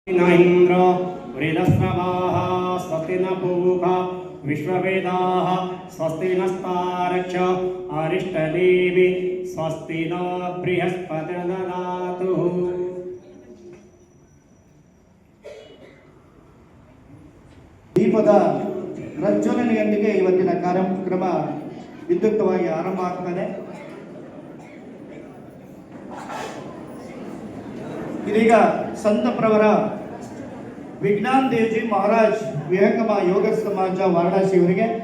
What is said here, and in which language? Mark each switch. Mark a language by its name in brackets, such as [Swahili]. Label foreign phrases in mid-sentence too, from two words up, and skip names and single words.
[Sanskrit] न इंद्रो वृदस्रवाः स्वस्ति न पूषा विश्ववेदाः स्वस्ति नस्तारक्ष अरिष्टनेमि स्वस्ति न बृहस्पतिर्दधातु। [Kannada] ದೀಪದ ಪ್ರಜ್ವಲನೆಯೊಂದಿಗೆ ಇವತ್ತಿನ ಕಾರ್ಯಕ್ರಮ ವಿದ್ಯುಕ್ತವಾಗಿ ಆರಂಭ ಆಗ್ತದೆ. ಇದೀಗ ಸಂತಪ್ರವರ ವಿಜ್ಞಾನ್ ದೇವ್ಜಿ ಮಹಾರಾಜ್ ವಿಹಂಗಮ ಯೋಗ ಸಮಾಜ ವಾರಣಾಸಿ ಅವರಿಗೆ